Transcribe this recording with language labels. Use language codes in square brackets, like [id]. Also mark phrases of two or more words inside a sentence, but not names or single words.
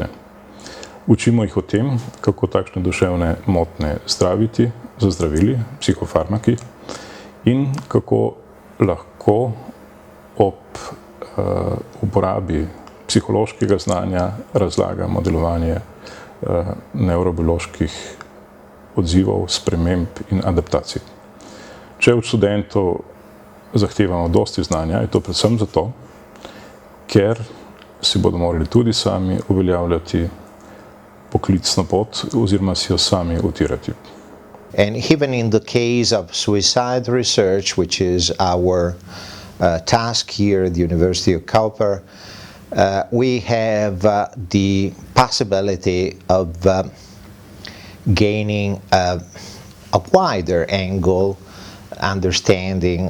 [sl] Učimo jih o tem, kako takšne duševne motnje zdraviti, zazdravili, psihofarmaki in kako lahko ob uporabi psihološkega znanja razlagamo delovanje nevrobioloških odzivov, sprememb in adaptacij. Če od študentov zahtevamo dosti znanja, je to predvsem zato, ker si bodo morali tudi sami uveljavljati poklicno pot oziroma si jo sami utirati. [en] And even in the case of suicide research, which is our task here at the University of Cowper, we have the possibility of gaining a wider angle understanding